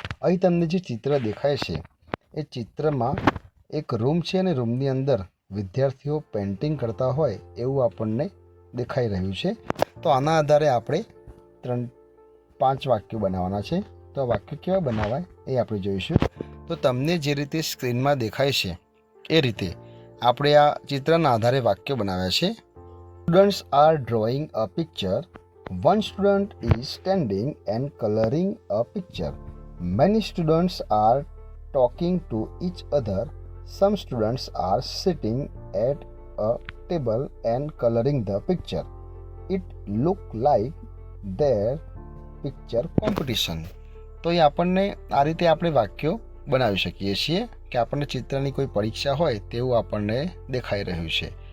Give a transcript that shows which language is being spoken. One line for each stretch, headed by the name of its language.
Gujarati: અહીં તમને જે ચિત્ર દેખાય છે એ ચિત્રમાં એક રૂમ છે અને રૂમની અંદર વિદ્યાર્થીઓ પેઇન્ટિંગ કરતા હોય એવું આપણને દેખાઈ રહ્યું છે। તો આના આધારે આપણે 5 વાક્યો બનાવવાના છે। તો આ વાક્યો કેવા બનાવાય એ આપણે જોઈશું। તો તમને જે રીતે સ્ક્રીનમાં દેખાય છે એ રીતે આપણે આ ચિત્રના આધારે વાક્યો બનાવ્યા છે।
English: Students are drawing a picture. One student is standing and coloring a picture. Many students are talking to each other. Some students are sitting at a table and coloring the picture. It look like their picture competition.
Gujarati: તો એ આપણને આ રીતે આપણે વાક્યો બનાવી શકીએ છીએ કે આપણને ચિત્રની કોઈ પરીક્ષા હોય તેવું આપણને દેખાઈ રહ્યું છે.